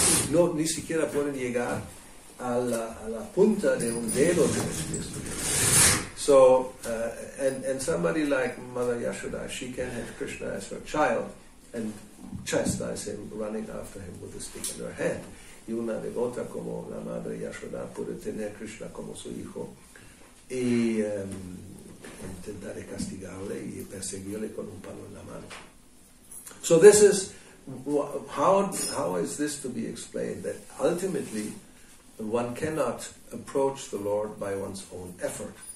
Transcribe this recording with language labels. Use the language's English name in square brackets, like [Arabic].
[Spanish] No, ni siquiera pueden llegar a la punta de un dedo de los pies. [English] So, and somebody like Mother Yashoda, she can have Krishna as her child and chastise him, running after him with a stick in her hand. [Spanish] Y una devota como la Madre Yashoda puede tener Krishna como su hijo y intentar castigarle y perseguirle con un palo en la mano. [English] So this is, how is this to be explained? That ultimately one cannot approach the Lord by one's own effort.